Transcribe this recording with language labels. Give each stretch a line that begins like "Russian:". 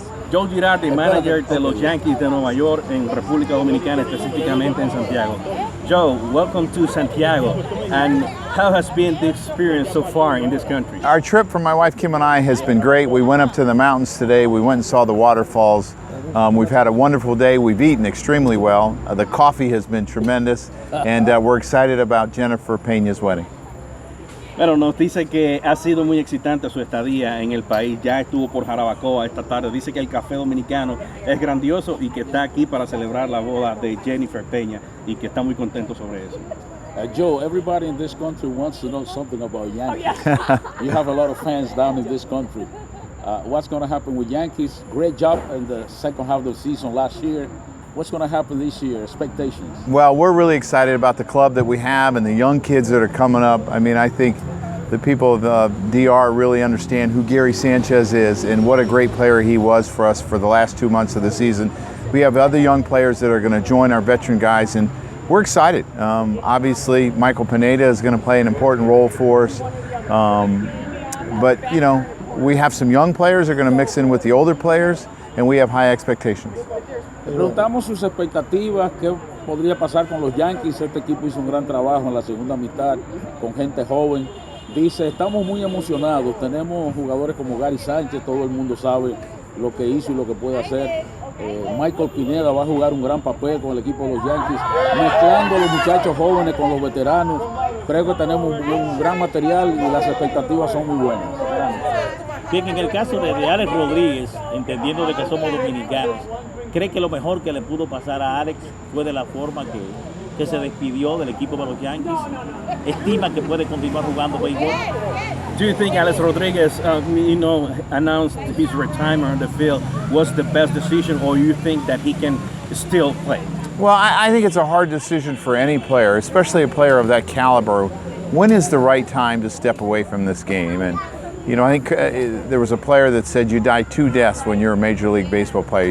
Spanish: Joe Giraldi, manager de los Yankees de Nueva York en República Dominicana, específicamente en Santiago.
English: Joe, welcome to Santiago. And how has been the experience so far in this country? Our trip for my wife Kim and I has been great. We went up to the mountains today. We went and saw the waterfalls. We've had a wonderful day. We've eaten extremely well. The coffee has been tremendous. And we're excited about Jennifer Peña's wedding.
Spanish: Bueno, nos dice que ha sido muy excitante su estadía en el país. Ya estuvo por Jarabacoa esta tarde. Dice que el café dominicano es grandioso y que está aquí para celebrar la boda de Jennifer Peña y que está muy contento sobre eso.
English: Joe, everybody in this country wants to know something about Yankees. You have a lot of fans down in this country. What's going to happen with Yankees? Great job in the second half of the season last year. What's going to happen this year? Expectations? Well, we're really excited about the club that we have and the young kids that are coming up. I mean, I think the people of DR really understand who Gary Sanchez is and what a great player he was for us for the last 2 months of the season. We have other young players that are going to join our veteran guys, and we're excited. Obviously, Michael Pineda is going to play an important role for us. But, you know, we have some young players that are going to mix in with the older players, and we have high expectations.
Spanish: Preguntamos sus expectativas, qué podría pasar con los Yankees. Este equipo hizo un gran trabajo en la segunda mitad con gente joven. Dice, estamos muy emocionados, tenemos jugadores como Gary Sánchez, todo el mundo sabe lo que hizo y lo que puede hacer. Michael Pineda va a jugar un gran papel con el equipo de los Yankees, mezclando a los muchachos jóvenes con los veteranos. Creo que tenemos un gran material y las expectativas son muy buenas. Bien, en el caso de Alex Rodríguez, entendiendo de que somos dominicanos, ¿cree que lo mejor que le pudo pasar a Alex fue de la forma que se despidió del equipo de los Yankees? ¿Estima que puede continuar jugando béisbol?
English: Do you think Alex Rodriguez, announced his retirement on the field was the best decision, or you think that he can still play? Well, I think it's a hard decision for any player, especially a player of that caliber. When is the right time to step away from this game? And you know, I think there was a player that said you die 2 deaths when you're a Major League Baseball player.